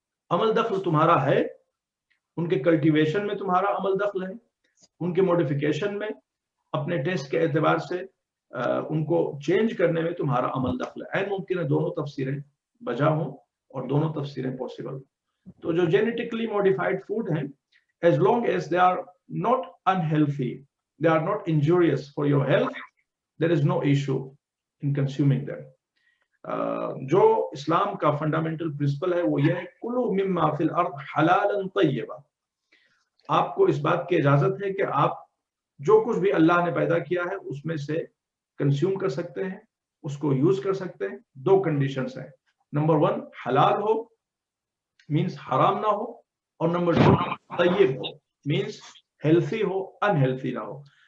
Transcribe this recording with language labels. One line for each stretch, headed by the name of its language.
Urdu: عمل دخل تمہارا ہے, ان کے کلٹیویشن میں تمہارا عمل دخل ہے, ان کے موڈیفیکیشن میں, اپنے ٹیسٹ کے اعتبار سے ان کو چینج کرنے میں تمہارا عمل دخل ہے. عین ممکن ہے دونوں تفسیریں بجا ہوں اور دونوں تفسیریں پاسبل ہوں. تو جو جینیٹکلی موڈیفائڈ فوڈ ہیں
English: as long as they are not unhealthy, they are not injurious for your health, there is no issue in consuming them.
Urdu: جو اسلام کا فنڈامنٹل پرنسپل ہے وہ یہ ہے کلوا مما فی الارض حلالا طیبا. آپ کو اس بات کی اجازت ہے کہ آپ جو کچھ بھی اللہ نے پیدا کیا ہے اس میں سے کنزیوم کر سکتے ہیں, اس کو یوز کر سکتے ہیں. دو کنڈیشنز ہیں, نمبر 1 حلال ہو مینس حرام نہ ہو, اور نمبر 2 طیب ہو مینس ہیلتھی ہو, انہیلتھی نہ ہو.